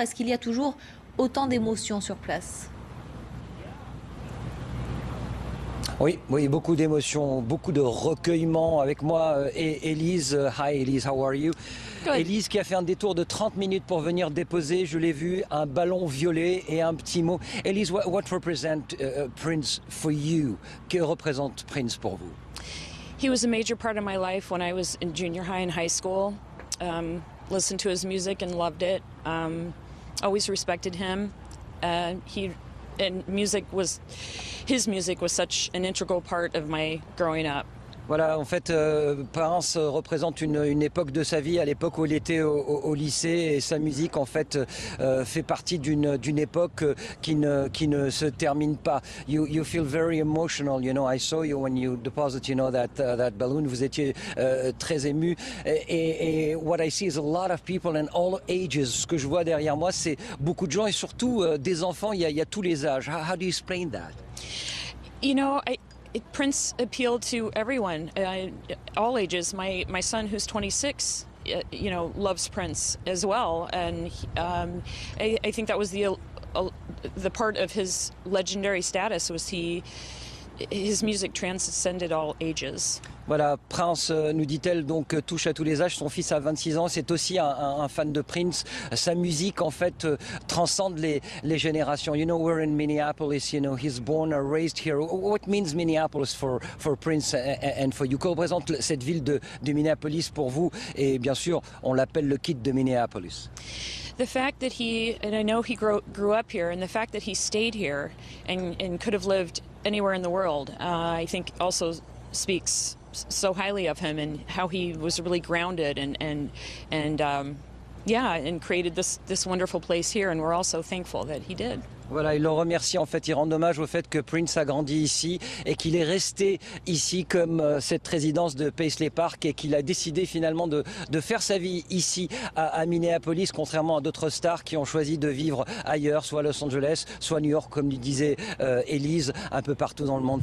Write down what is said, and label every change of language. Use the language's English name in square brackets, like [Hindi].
[French] Est-ce qu'il y a toujours autant d'émotions sur place ? Oui, beaucoup d'émotions, beaucoup de recueillement. Avec moi, Élise. [English] Hi Élise, how are you? [French] Élise qui a fait un détour de 30 minutes pour venir déposer, je l'ai vu, un ballon violet et un petit mot. [English] Élise, what represent Prince for you? [French] Que représente Prince pour vous? [English] He was a major part of my life when I was in junior high and high school. Listened to his music and loved it. Always respected him. His music was such an integral part of my growing up. [French] Voilà, en fait, Prince représente une époque de sa vie, à l'époque où il était au lycée, et sa musique, en fait, fait partie d'une époque qui ne se termine pas. [English] You feel very emotional, you know. I saw you when you deposit, you know, that balloon. [French] Vous étiez très ému. Et [English] what I see is a lot of people in all ages. [French] Ce que je vois derrière moi, c'est beaucoup de gens et surtout des enfants. Il y a tous les âges. [English] How do you explain that? You know, Prince appealed to everyone, all ages. My son, who's 26, you know, loves Prince as well, and I think that was the part of his legendary status was his music transcended all ages. [French] Voilà, Prince, nous dit-elle, donc touche à tous les âges. Son fils a 26 ans, c'est aussi un fan de Prince. Sa musique, en fait, transcende les générations. [English] You know, we're in Minneapolis, you know, he's born and raised here. What means Minneapolis for Prince and for you? [French] Que représente cette ville de Minneapolis pour vous? Et bien sûr, on l'appelle le Kid de Minneapolis. [English] The fact that and I know he grew up here, and the fact that he stayed here and could have lived anywhere in the world, I think also speaks so highly of him and how he was really grounded and created this wonderful place here, and we're also thankful that he did. [French] Voilà, il le remercie, en fait, il rend hommage au fait que Prince a grandi ici et qu'il est resté ici comme cette résidence de Paisley Park et qu'il a décidé finalement de faire sa vie ici à Minneapolis, contrairement à d'autres stars qui ont choisi de vivre ailleurs, soit Los Angeles, soit New York, comme lui disait Élise, un peu partout dans le monde.